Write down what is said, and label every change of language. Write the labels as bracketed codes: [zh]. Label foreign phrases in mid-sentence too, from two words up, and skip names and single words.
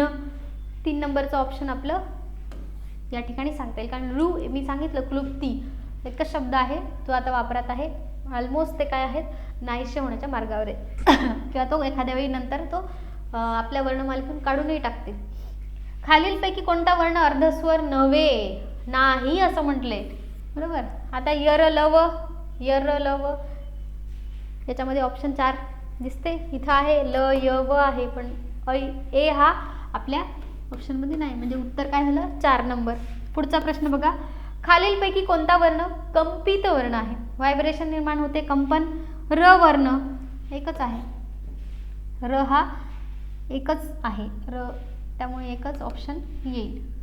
[mr] 3 नंबरचं ऑप्शन आपलं या ठिकाणी सांगता येईल, कारण रू मी सांगितलं क्लुप्ती एकच शब्द आहे, तो आता वापरात आहे. ऑलमोस्ट ते काय आहेत? नाहीसे होण्याच्या मार्गावर आहे किंवा तो एखाद्या वेळी नंतर तो आपल्या वर्णमालेतून काढूनही टाकते. खालीलपैकी कोणता वर्ण अर्धस्वर नव्हे? नाही असं म्हटलंय, बरोबर. आता यर लव, यर लव याच्यामध्ये ऑप्शन 4 दिसते. इथं आहे ल य व आहे, पण ए हा आपल्या ऑप्शनमध्ये नाही, म्हणजे उत्तर काय झालं? 4 नंबर. पुढचा प्रश्न बघा, खालीलपैकी कोणता वर्ण कंपित वर्ण आहे? व्हायब्रेशन निर्माण होते, कंपन. र वर्ण एकच आहे, र हा एकच आहे, र, त्यामुळे एकच ऑप्शन येईल.